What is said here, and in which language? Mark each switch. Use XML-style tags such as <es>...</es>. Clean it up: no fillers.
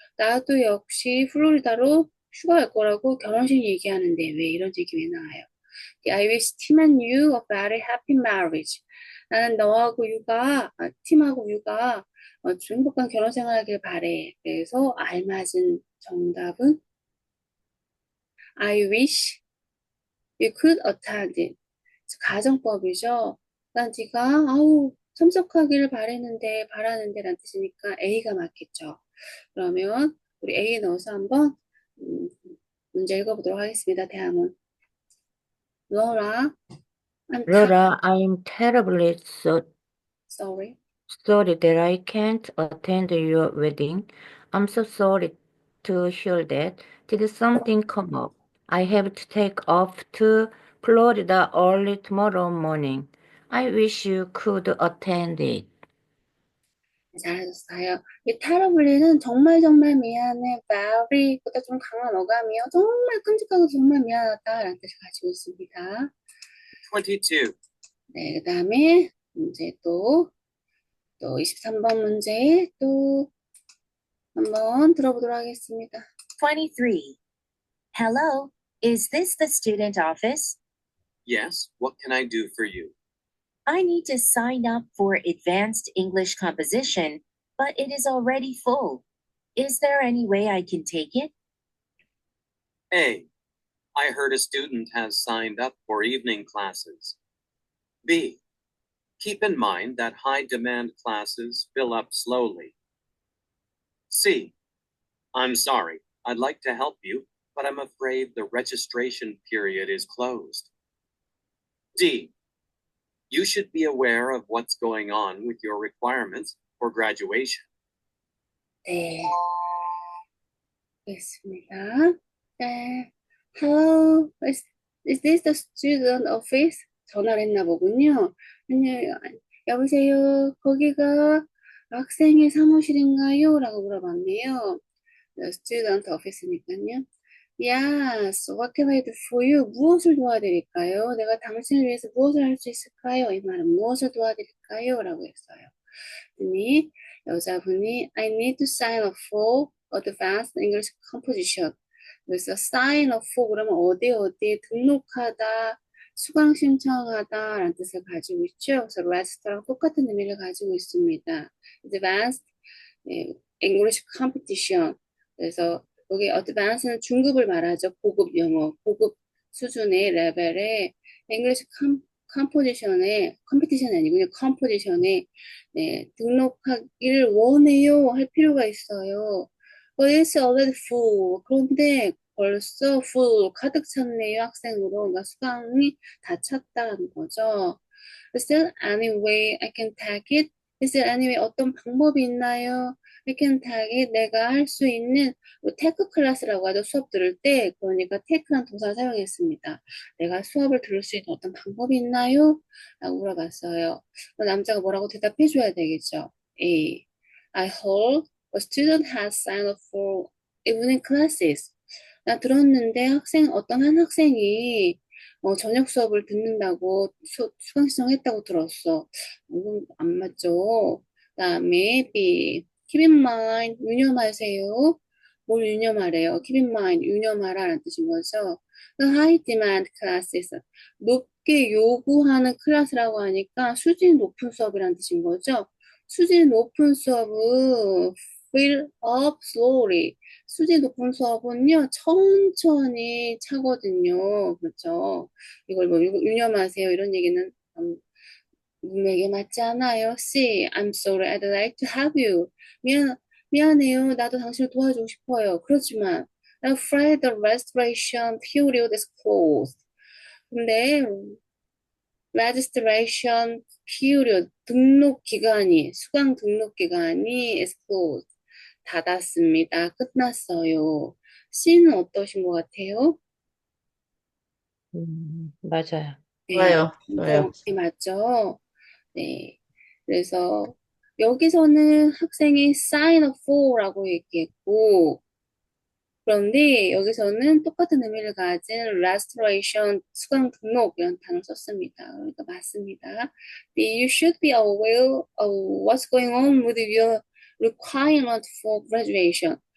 <ko>나도 역시 플로리다로 휴가 갈 거라고 결혼식 얘기하는데 왜 이런 얘기 왜 나와요?</ko> <en>I wish Tim and you a very happy marriage.</en> <ko>나는 너하고 팀하고 유가 행복한 결혼 생활하길 바래. 그래서 알맞은 정답은</ko> <en>I wish you could attend it.</en> <ko>가정법이죠. 난 네가 참석하기를 바라는데 라는 뜻이니까 A가 맞겠죠. 그러면 우리 A 넣어서 한번 문제 읽어보도록 하겠습니다. 대화문. Laura,</ko> <en>Laura, I'm terribly sorry. sorry that I can't attend your wedding. I'm so sorry to hear that. Did something come up? I have to take off to Florida early tomorrow morning. I wish you could attend it.</en> <ko>잘하셨어요. 이 terribly는 정말 정말 미안해, very보다 좀 강한 어감이요. 정말 끔찍하고 정말 미안하다라는 뜻을 가지고 있습니다. 22. 네, 그 다음에 문제 또 23번 문제 또 한번 들어보도록 하겠습니다. 23.</ko> <en>Hello, is this the student office? Yes, what can I do for you? I need to sign up for advanced English composition, but it is already full. Is there any way I can take it? A. I heard a student has signed up for evening classes. B. Keep in mind that high demand classes fill up slowly. C. I'm sorry, I'd like to help you, but I'm afraid the registration period is closed. D. You should be aware of what's going on with your requirements for graduation.</en> <ko>네, 알겠습니다.</ko> <en>네, hello, is this the student office?</en> <ko>전화를 했나 보군요. 여보세요, 거기가 학생의 사무실인가요? 라고 물어봤네요. student office니까요.</ko> <en>Yes, what can I do for you?</en> <ko>무엇을 도와드릴까요? 내가 당신을 위해서 무엇을 할 수 있을까요? 이 말은 무엇을 도와드릴까요? 라고 했어요. 그랬더니 여자분이</ko> <en>I need to sign up for advanced English composition.</en> <ko>그래서</ko> <en>sign up for</en> <ko>그러면 어디에 등록하다 수강 신청하다라는 뜻을 가지고 있죠. 그래서 register랑 똑같은 의미를 가지고 있습니다.</ko> <en>advanced English competition.</en> <ko>그래서 여기 advance는 중급을 말하죠. 고급 영어, 고급 수준의 레벨의 English 컴포지션에 컴피티션이 아니고 그냥 컴포지션에 등록하기를 원해요 할 필요가 있어요.</ko> <en>But it's already full.</en> <ko>그런데 벌써 full 가득 찼네요 학생으로. 그러니까 수강이 다 찼다는 거죠.</ko> <en>Is there any way I can tag it? Is there any way</en> <ko>어떤 방법이 있나요?</ko> <en>I can tag it.</en> <ko>내가 할 수 있는 테크 클래스라고 하죠. 수업 들을 때 그러니까 테크란 동사를 사용했습니다. 내가 수업을 들을 수 있는 어떤 방법이 있나요? 라고 물어봤어요. 그럼 남자가 뭐라고 대답해 줘야 되겠죠.</ko> <en>A. I heard a student has signed up for evening classes.</en> <ko>나 들었는데 어떤 한 학생이 저녁 수업을 듣는다고 수강 신청했다고 들었어. 이건 안 맞죠? 그다음에 B.</ko> <en>Keep in mind,</en> <ko>유념하세요. 뭘 유념하래요?</ko> <en>Keep in mind,</en> <ko>유념하라는 뜻인 거죠.</ko> <en>The high demand classes,</en> <ko>높게 요구하는 클래스라고 하니까 수준이 높은 수업이라는 뜻인 거죠. 수준이 높은 수업은</ko> <en>fill up slowly.</en> <ko>수준이 높은 수업은요, 천천히 차거든요. 그렇죠? 이걸 뭐 유념하세요. 이런 얘기는 문맥에 맞지 않아요.</ko> <en>C. I'm sorry. I'd like to help you.</en> <ko>미안해요. 나도 당신을 도와주고 싶어요. 그렇지만</ko> <en>I'm afraid the registration period is closed.</en> <ko>근데 registration period 수강 등록 기간이</ko> <en>is closed.</en> <ko>닫았습니다. 끝났어요. C는 어떠신 것 같아요? 맞아요. 네, 좋아요. 정확히 맞죠? 네. 그래서 여기서는 학생이 sign up for라고 얘기했고, 그런데 여기서는 똑같은 의미를 가진 restoration, 수강 등록 이런 단어를 썼습니다. 그러니까 맞습니다.</ko> <en>You should be aware of what's going on with your requirement for graduation.</en>